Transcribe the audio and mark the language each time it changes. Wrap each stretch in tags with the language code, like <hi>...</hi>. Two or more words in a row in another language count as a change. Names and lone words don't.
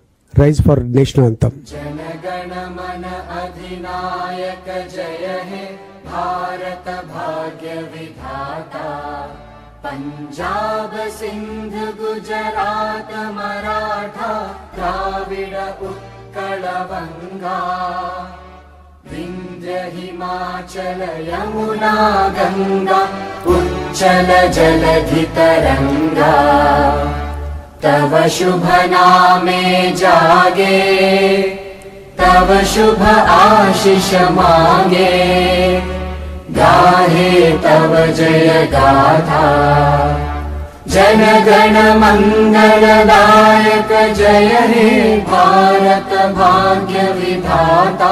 <en>Rise for national anthem.</en> <bn>জনগণ মন অধিনায়ক জয় হে ভারত ভাগ্য বিধাতা. পঞ্জাব সিন্ধু গুজরাট মরাঠা দ্রাবিড় উৎকল বঙ্গ. বিন্ধ্য হিমাচল যমুনা গঙ্গা উচ্ছল জলধি তরঙ্গ. তব শুভ নামে জাগে তব শুভ আশিস মাগে. গাহে তব জয় গাথা জন গণ মঙ্গলদায়ক জয় হে ভারত ভাগ্য বিধাতা.</bn>